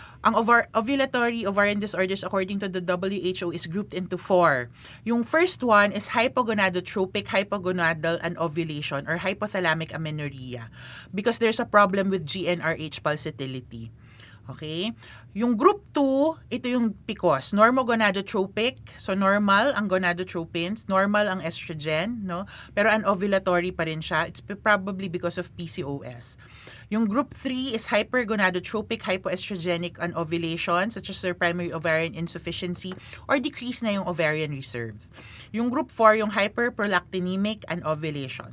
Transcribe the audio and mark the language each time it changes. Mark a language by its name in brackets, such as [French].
[English] Ang ovulatory ovarian disorders according to the WHO is grouped into 4. Yung first one is hypogonadotropic hypogonadal anovulation or hypothalamic amenorrhea because there's a problem with GnRH pulsatility. [Filipino] Okay? Yung group 2, ito yung PCOS, normogonadotropic. So normal ang gonadotropins, normal ang estrogen, no? Pero anovulatory pa rin siya. [English] It's probably because of PCOS. Yung group 3 is hypergonadotropic hypoestrogenic anovulation such as their primary ovarian insufficiency or decrease na yung ovarian reserves. [Filipino] Yung group 4, yung hyperprolactinemic anovulation.